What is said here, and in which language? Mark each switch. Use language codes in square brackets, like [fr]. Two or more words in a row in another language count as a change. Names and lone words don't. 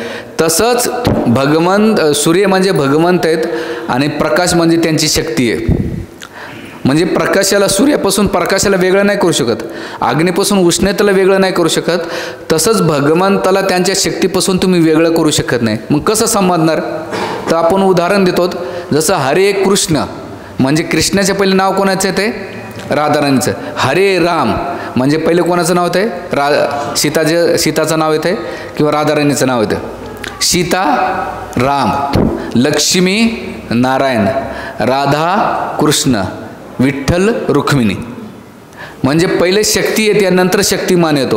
[mr] तसंच भगवंत, सूर्य म्हणजे भगवंत आहेत आणि प्रकाश म्हणजे त्यांची शक्ती आहे. म्हणजे प्रकाशाला, सूर्यापासून प्रकाशाला वेगळं नाही करू शकत, अग्नीपासून उष्णतेला वेगळं नाही करू शकत. तसंच भगवंताला त्यांच्या शक्तीपासून तुम्ही वेगळं करू शकत नाही. मग कसं समजणार? तर आपण उदाहरण देतो. जसं हरे कृष्ण म्हणजे कृष्णाचे पहिले नाव कोणाचं येते? राधाराणीचं. हरे राम म्हणजे पहिले कोणाचं नाव येते? सीताचं नाव येते किंवा राधाराणीचं नाव येतं. सीता राम, लक्ष्मी नारायण, राधा कृष्ण, विठ्ठल रुक्मिणी. म्हणजे पहिले शक्ती येते, नंतर शक्तिमान येतो.